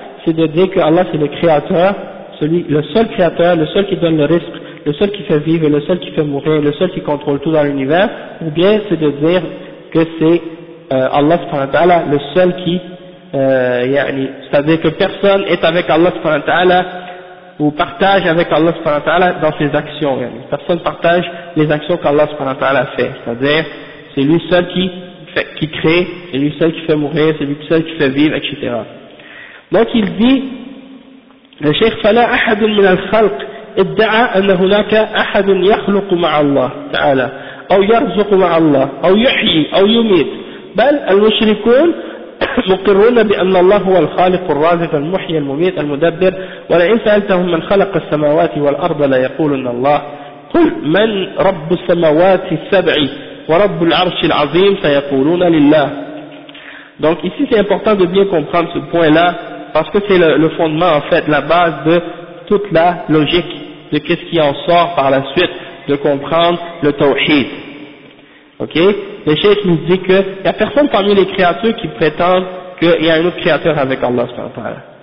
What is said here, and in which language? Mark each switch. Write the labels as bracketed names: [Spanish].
[French] C'est de dire que Allah c'est le créateur, le seul créateur, le seul qui donne le risque, le seul qui fait vivre, le seul qui fait mourir, le seul qui contrôle tout dans l'univers, ou bien c'est de dire que c'est Allah subhanahu wa ta'ala le seul qui, c'est-à-dire que personne est avec Allah subhanahu wa ta'ala ou partage avec Allah subhanahu wa ta'ala dans ses actions, yani. Personne partage les actions qu'Allah subhanahu wa ta'ala fait, c'est-à-dire c'est lui seul qui crée, c'est lui seul qui fait mourir, c'est lui seul qui fait vivre, etc. Donc il dit, le cheikh, [Arabic] فلا أحد من الخلق ادعى أن هناك أحد يخلق مع الله تعالى أو يرزق مع الله أو يحيي أو يميت، بل المشركون مقرون بأن الله هو الخالق الرازق المحيي المميت المدبر، ولئن سألتهم من خلق السماوات والأرض ليقولن الله، قل من رب السماوات السبع ورب العرش العظيم سيقولون لله. [French] Donc ici c'est important de bien comprendre ce point là parce que c'est le fondement, en fait la base de toute la logique de qu'est-ce qui en sort par la suite, de comprendre le tawhid. Ok? Le cheikh nous dit que il n'y a personne parmi les créatures qui prétendent qu'il y a un autre créateur avec Allah subhanahu wa ta'ala.